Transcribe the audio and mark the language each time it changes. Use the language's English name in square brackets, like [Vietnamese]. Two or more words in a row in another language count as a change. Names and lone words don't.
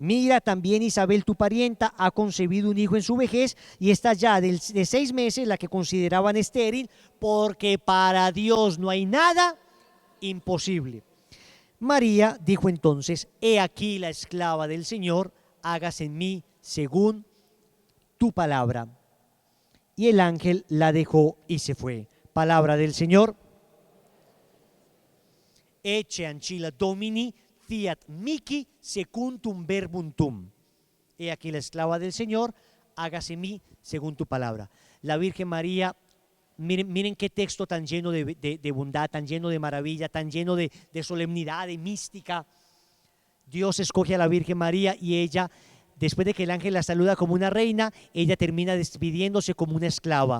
[Spanish] Mira, también Isabel, tu parienta, ha concebido un hijo en su vejez y está ya de 6 meses, la que consideraban estéril, porque para Dios no hay nada imposible. María dijo entonces: he aquí la esclava del Señor, hágase en mí según tu palabra. Y el ángel la dejó y se fue. Palabra del Señor. [Latin] Ecce ancilla Domini, fiat mihi secundum verbum tuum. [Spanish] He aquí la esclava del Señor, hágase en mí según tu palabra. La Virgen María, miren qué texto tan lleno de bondad, tan lleno de maravilla, tan lleno de solemnidad, de mística. Dios escoge a la Virgen María y ella, después de que el ángel la saluda como una reina, ella termina despidiéndose como una esclava.